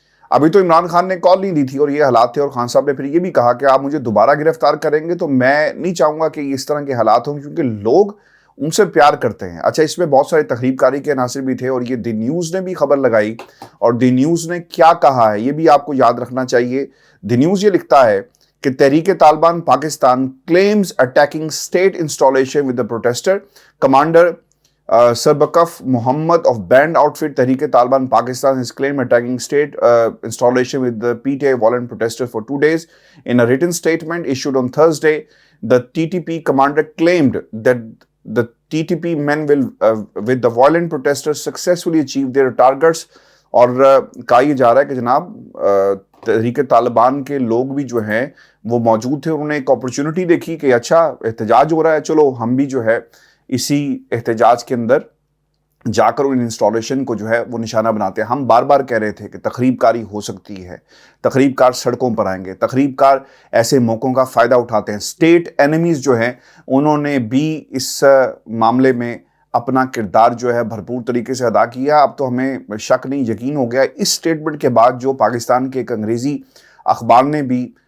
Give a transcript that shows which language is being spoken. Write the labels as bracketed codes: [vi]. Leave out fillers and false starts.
[ur] ابھی تو عمران خان نے کال نہیں دی تھی اور یہ حالات تھے، اور خان صاحب نے پھر یہ بھی کہا کہ آپ مجھے دوبارہ گرفتار کریں گے تو میں نہیں چاہوں گا کہ اس طرح کے حالات ہوں، کیونکہ لوگ ان سے پیار کرتے ہیں۔ اچھا، اس میں بہت سارے تخریب کاری کے عناصر بھی تھے، اور یہ دی نیوز نے بھی خبر لگائی، اور دی نیوز نے کیا کہا ہے یہ بھی آپ کو یاد رکھنا چاہیے۔ دی نیوز یہ لکھتا ہے کہ تحریک Taliban Pakistan [en] claims attacking state installation with the protester. Commander Sarbakaf Muhammad of band outfit Tehreek Taliban Pakistan has claimed attacking state installation with the PTI violent protesters for 2 days. In a written statement issued on Thursday, the TTP commander claimed that the TTP men will with the violent protesters successfully achieve their targets. [ur] اور کہا یہ جا رہا ہے کہ جناب تحریک طالبان کے لوگ بھی جو ہیں وہ موجود تھے، انہوں نے ایک اپرچونٹی دیکھی کہ اچھا احتجاج ہو رہا ہے، چلو ہم بھی جو ہے اسی احتجاج کے اندر جا کر ان انسٹالیشن کو جو ہے وہ نشانہ بناتے ہیں۔ ہم بار بار کہہ رہے تھے کہ تخریب کاری ہو سکتی ہے، تخریب کار سڑکوں پر آئیں گے، تخریب کار ایسے موقعوں کا فائدہ اٹھاتے ہیں۔ اسٹیٹ اینیمیز جو ہیں انہوں نے بھی اس معاملے میں اپنا کردار جو ہے بھرپور طریقے سے ادا کیا۔ اب تو ہمیں شک نہیں، یقین ہو گیا اس سٹیٹمنٹ کے بعد جو پاکستان کے ایک انگریزی اخبار نے بھی